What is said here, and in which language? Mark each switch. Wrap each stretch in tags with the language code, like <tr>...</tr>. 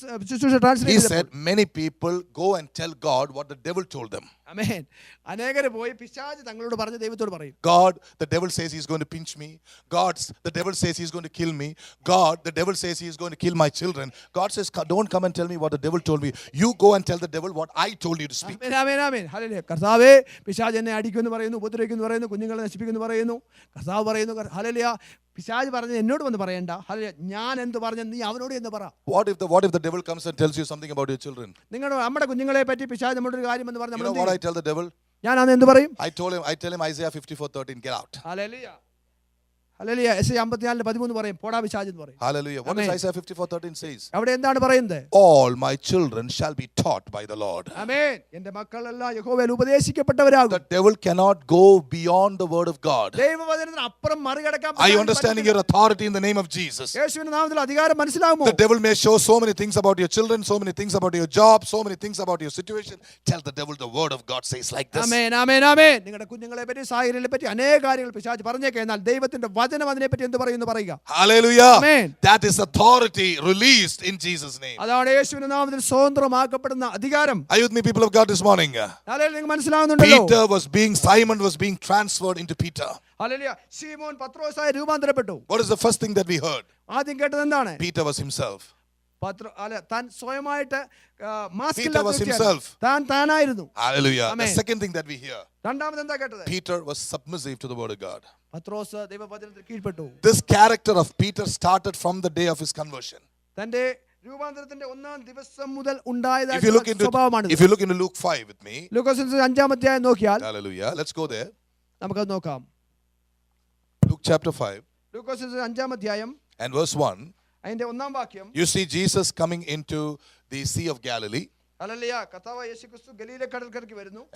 <ml>ശുശ്രൂഷ</ml> <en>He translate said, many people go and tell God what the devil told them.</en> <ml>ആമേൻ. അനേകര് പോയി പിശാച് തങ്ങളോട് പറഞ്ഞ ദൈവത്തോട് പറയും.</ml> <en>God, the devil says he's going to pinch me. The devil says he's going to kill me. God, the devil says he's going to kill my children. God says, don't come and tell me what the devil told me. You go and tell the devil what I told you to speak.</en> <ml>Amen, amen, amen. Hallelujah. കർത്താവേ, പിശാച് എന്നെ അടിക്കുമെന്ന് പറയുന്നു, ഉപദ്രവിക്കുമെന്ന് പറയുന്നു, കുഞ്ഞുങ്ങളെ നശിപ്പിക്കുമെന്ന് പറയുന്നു. കർത്താവ് പറയുന്നു, hallelujah, പിശാച് പറഞ്ഞത് എന്നോട് വന്ന് പറയണ്ട. ഹല്ലേലൂയ, ഞാൻ എന്ത് പറഞ്ഞു നീ അവനോട് എന്ന് പറ.</ml> <en>What if the devil comes and tells you something about your children?</en> <ml>നമ്മുടെ കുഞ്ഞുങ്ങളെ പറ്റി പിശാച് നമ്മുടെ ഒരു കാര്യം എന്ന്</ml> <en>You</en> <ml>പറഞ്ഞു</ml> <en>know what I tell the devil?</en> <ml>ഞാൻ അന്ന് എന്ത് പറയും?</ml> <en>I tell him Isaiah 54:13, get out.</en> <ml>Hallelujah. Hallelujah. യെശയ്യാ 54:13 പറയും പോടാ പിശാച് എന്ന് പറയും.</ml> <en>Hallelujah. What does Amen. Isaiah 54:13 says?</en> <ml>അവിടെ എന്താണ് പറയുന്നത്?</ml> <en>All my children shall be taught by the Lord.</en> <ml>ആമേൻ. എൻ്റെ മക്കളെല്ലാം യഹോവയാൽ ഉപദേശിക്കപ്പെട്ടവരാകും.</ml> <en>The devil cannot go beyond the word of God.</en> <ml>ദൈവവചനത്തിന് അപ്പുറം മറികടക്കാൻ</ml> <en>Are you understanding your authority in the name of Jesus?</en> <ml>യേശുവിന്റെ നാമത്തിൽ അധികാരം മനസ്സിലാകുമോ?</ml> <en>The devil may show so many things about your children, so many things about your job, so many things about your situation. Tell the devil the word of God says like this.</en> <ml>ആമേൻ ആമേൻ ആമേൻ. നിങ്ങളുടെ കുഞ്ഞുങ്ങളെ പറ്റി സാഹചര്യങ്ങളെ പറ്റി അനേക കാര്യങ്ങൾ പിശാച് പറഞ്ഞേക്കാം. എന്നാൽ ദൈവത്തിന്റെ വചനം അതിനെപ്പറ്റി എന്ത് പറയുന്നു പറയുക.</ml> <en>Hallelujah. Amen. That is authority released in Jesus' name.</en> <ml>അതാണ് യേശുവിന്റെ നാമത്തിൽ സ്വതന്ത്രമാക്കപ്പെടുന്ന അധികാരം.</ml> <en>Are you with me, people of God, this morning?</en> <ml>Hallelujah. നിങ്ങൾക്ക് മനസ്സിലാവുന്നുണ്ടല്ലോ?</ml> <en>Simon was being transferred into Peter.</en> <ml>Hallelujah. ശീമോൻ പത്രോസായി രൂപാന്തരപ്പെട്ടു.</ml> <en>What is the first thing that we heard?</en> <ml>ആദ്യം കേട്ടത് എന്താണ്?</ml> <en>Peter was himself.</en> <ml>താൻ സ്വയമായിട്ട്</ml> <en>Peter was himself.</en> <ml>താനായിരുന്നു.</ml> <en>Hallelujah. Amen. The second thing that we hear,</en> <ml>രണ്ടാമത് എന്താ കേട്ടത്?</ml> <en>Peter was submissive to the word of God.</en> <ml>പത്രോസ് ദൈവവചനത്തിന് കീഴ്പ്പെട്ടു.</ml> <en>This character of Peter started from the day of his conversion.</en> <ml>തന്റെ രൂപാന്തരത്തിന്റെ ഒന്നാം ദിവസം മുതൽ ഉണ്ടായതായ</ml> <en>If you look into Luke 5 with me.</en> <ml>ലൂക്കോസ് 5-ാം അധ്യായം നോക്കിയാൽ.</ml> <en>Hallelujah. Let's go there.</en> <ml>നമുക്കത് നോക്കാം.</ml> <en>Luke chapter 5</en> <ml>ലൂക്കോസ് 5-ാം അധ്യായം</ml> <en>and verse 1.</en> <ml>അതിന്റെ ഒന്നാം വാക്യം.</ml> <en>You see Jesus coming into the Sea of Galilee.</en> <ml>Hallelujah. കർത്താവായ യേശുക്രിസ്തു ഗലീല കടൽക്കരയ്ക്ക് വരുന്നു.</ml>